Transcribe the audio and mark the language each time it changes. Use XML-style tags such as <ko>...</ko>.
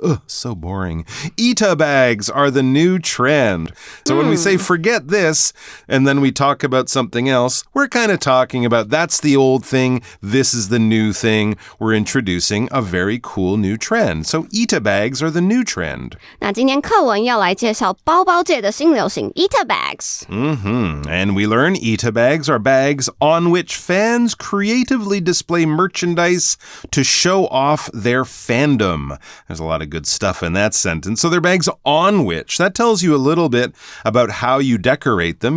<en>Ugh, so boring. ETA bags are the new trend. So when we say forget this, and then we talk about something else, we're kind of talking about that's the old thing, this is the new thing. We're introducing a very cool new trend. So ETA bags are the new trend.</en> <zh>那今天课文要来介绍包包界的新流行 ETA bags.</zh> <en>And we learn ETA bags are bags on which fans creatively display merchandise to show off their fandom. There's a lot of good stuff in that sentence. So they're bags on which. That tells you a little bit about how you decorate them.</en>